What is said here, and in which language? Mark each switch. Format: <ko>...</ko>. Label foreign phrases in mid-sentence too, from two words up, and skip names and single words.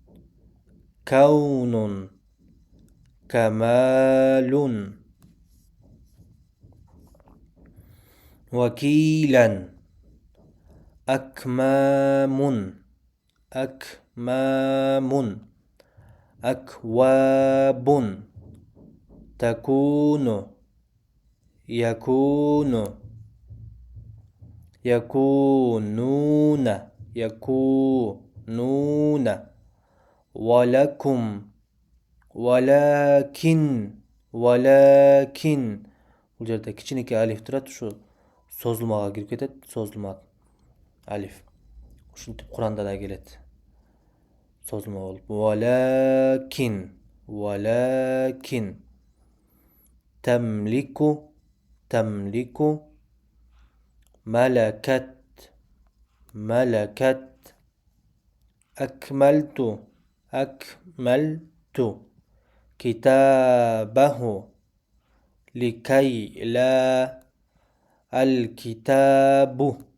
<ar>كون كمال وكيلا أكمام أكمام أكواب تكون يكون يكونون يكونون ولكم ولكن</ar> <ky>бұл жерде кичинекей алиф турат, ушу созулмага кирип кетет, созулма алиф. Ушинтип Куранда да келет. Созулма болуп.</ky> <ar>ولكن تملك ملكت أكملت كتابه لكي لا الكتاب</ar>